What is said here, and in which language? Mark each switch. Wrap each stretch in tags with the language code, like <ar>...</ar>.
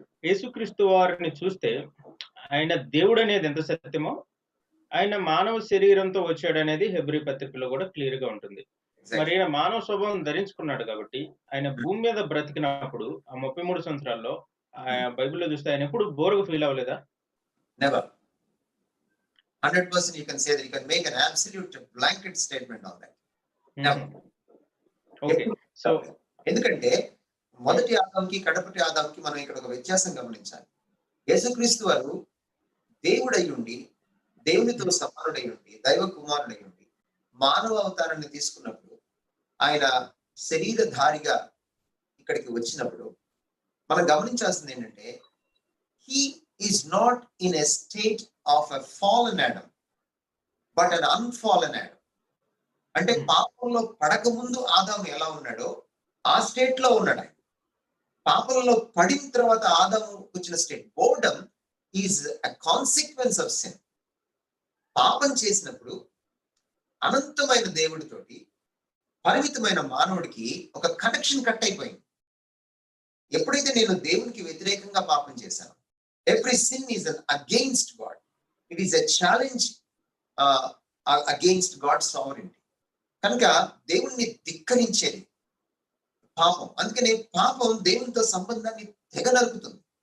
<te>యేసుక్రీస్తు వారిని చూస్తే ఆయన దేవుడు అనేది ఎంత సత్యమో, ఆయన మానవ శరీరంతో వచ్చాడు అనేది హెబ్రీ పత్రికలో కూడా క్లియర్ గా ఉంటుంది. మరి ఆయన మానవ స్వభావం ధరించుకున్నాడు కాబట్టి ఆయన భూమి మీద బ్రతికినప్పుడు ఆ 33 సంవత్సరాల్లో బైబిల్లో చూస్తే ఆయన ఎప్పుడు బోర్గా ఫీల్ అవ్వలేదా?</te> <en>Never. 100% you can say that, you can make an absolute blanket statement on that. Okay. So</en> <te>ఎందుకంటే మొదటి ఆదాంకి కడపటి ఆదాంకి మనం ఇక్కడ ఒక వ్యత్యాసం గమనించాలి. యేసుక్రీస్తు వారు దేవుడై ఉండి, దేవునితో సమానుడై ఉండి, దైవ కుమారుడై ఉండి మానవ అవతారాన్ని తీసుకున్నప్పుడు, ఆయన శరీరధారిగా ఇక్కడికి వచ్చినప్పుడు మనం గమనించాల్సింది ఏంటంటే,</te> <en>he is not in a state of a fallen Adam but an unfallen Adam.</en> <te>అంటే పాపంలో పడక ముందు ఆదాము ఎలా ఉన్నాడో ఆ స్టేట్ లో ఉన్నాడు ఆయన. పాపంలో పడిన తర్వాత ఆదాము వచ్చిన state,</te> <en>Boredom is a consequence of sin.</en> <te>పాపం చేసినప్పుడు అనంతమైన దేవుడితోటి పరిమితమైన మానవుడికి ఒక కనెక్షన్ కట్ అయిపోయింది. ఎప్పుడైతే నేను దేవునికి వ్యతిరేకంగా పాపం చేశాను,</te> <en>every sin is an against God. It is a challenge against God's sovereignty.</en> <te>కనుక దేవుణ్ణి ధిక్కరించేది పాపం. అందుకనే పాపం దేవునితో సంబంధాన్ని తెగనరుకుతుంది.</te>